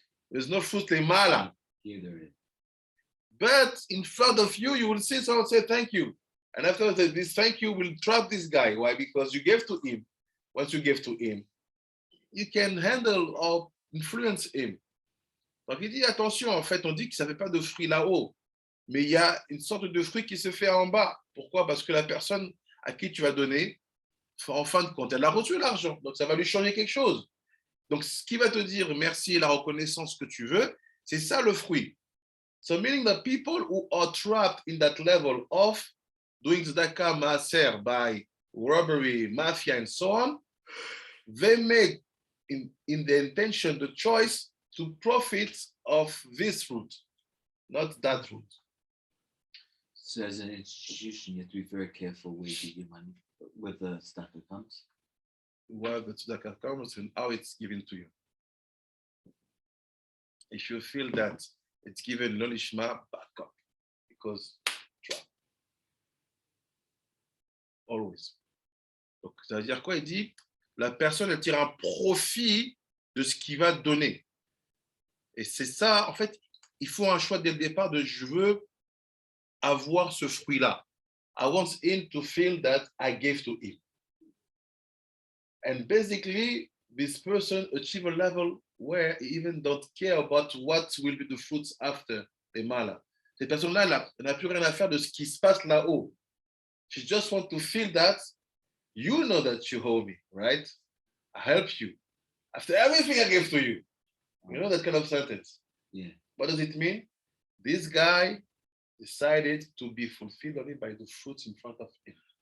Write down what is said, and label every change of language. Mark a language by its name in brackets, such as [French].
[English] There's no fruit lemala. Here there is. But in front of you, you will see someone say, thank you. And after that, this thank you will trap this guy. Why? Because you gave to him. Once you give to him, you can handle or influence him. [French] Donc il dit attention, en fait, on dit que ça ne fait pas de fruit là-haut, mais il y a une sorte de fruit qui se fait en bas. Pourquoi? Parce que la personne à qui tu vas donner, en fin de compte, elle a reçu l'argent, donc ça va lui changer quelque chose. Donc ce qui va te dire merci et la reconnaissance que tu veux, c'est ça le fruit. [English] So meaning that people who are trapped in that level of doing tzedakah maaser by robbery, mafia, and so on, they make in the intention, the choice to profit of this fruit, not that fruit. So as an institution, you have to be very careful where you give your money, where the tzedakah comes. Where the tzedakah comes and how it's given to you. If you feel that it's given lo lishma, back up, because try. Always. [French] Donc, ça veut dire quoi? Il dit, la personne elle tire un profit de ce qu'il va donner. Et c'est ça, en fait, il faut un choix dès le départ de je veux avoir ce fruit-là. [English] I want him to feel that I gave to him. And basically, this person achieve a level where he even don't care about what will be the fruits after the mala. [French] Cette personne-là, elle n'a plus rien à faire de ce qui se passe là-haut. [English] She just want to feel that you know that you owe me, right? I helped you. After everything I gave to you. You know that kind of sentence? Yeah. What does it mean? This guy decided to be fulfilled only by the fruits in front of him.